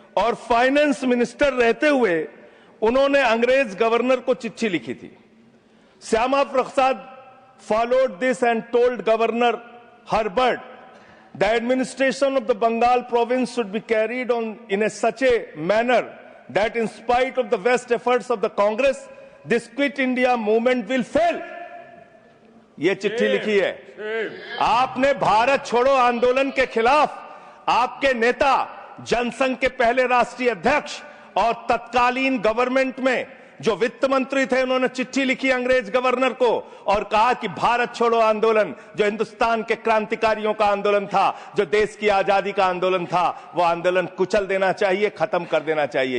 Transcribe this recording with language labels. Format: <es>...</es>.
<hi>और finance minister रहते हुए उन्होंने अंग्रेज गवर्नर को चिट्ठी लिखी थी।</hi> <en>Shyama Prasad followed this and told Governor Herbert the administration of the Bengal province should be carried on in such a manner that in spite of the best efforts of the Congress, this Quit India movement will fail.</en> <hi>ये चिट्ठी लिखी है। आपने भारत छोड़ो आंदोलन के खिलाफ आपके नेता, जनसंघ के पहले राष्ट्रीय अध्यक्ष और तत्कालीन गवर्नमेंट में जो वित्त मंत्री थे उन्होंने चिट्ठी लिखी अंग्रेज गवर्नर को और कहा कि भारत छोड़ो आंदोलन जो हिंदुस्तान के क्रांतिकारियों का आंदोलन था, जो देश की आजादी का आंदोलन था, वो आंदोलन कुचल देना चाहिए, खत्म कर देना चाहिए।</hi>